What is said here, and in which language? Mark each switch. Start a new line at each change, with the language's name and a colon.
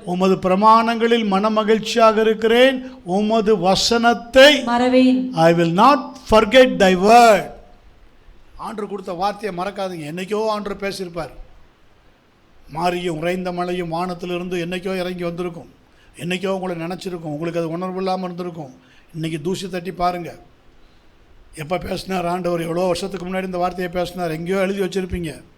Tamil: உமது பிரமாணங்களில் மனமகிழ்ச்சியாக இருக்கிறேன். உமது வசனத்தை மறவேன்.
English: I will not forget thy word.
Tamil: ஆண்டவர் கொடுத்த வார்த்தையை மறக்காதீங்க. என்னைக்கோ ஆண்டவர் பேசியிருப்பார். மாரியும் உறைந்த மழையும் வானத்திலிருந்து என்னைக்கோ இறங்கி வந்திருக்கும். என்றைக்கோ உங்களை நினச்சிருக்கோம். உங்களுக்கு அது உணர்வு இல்லாமல் இருந்திருக்கும். இன்றைக்கி தூசி தட்டி பாருங்கள். எப்போ பேசினார் ஆண்டவர்? எவ்வளோ வருஷத்துக்கு முன்னாடி இந்த வார்த்தையை பேசினார். எங்கேயோ எழுதி வச்சுருப்பீங்க.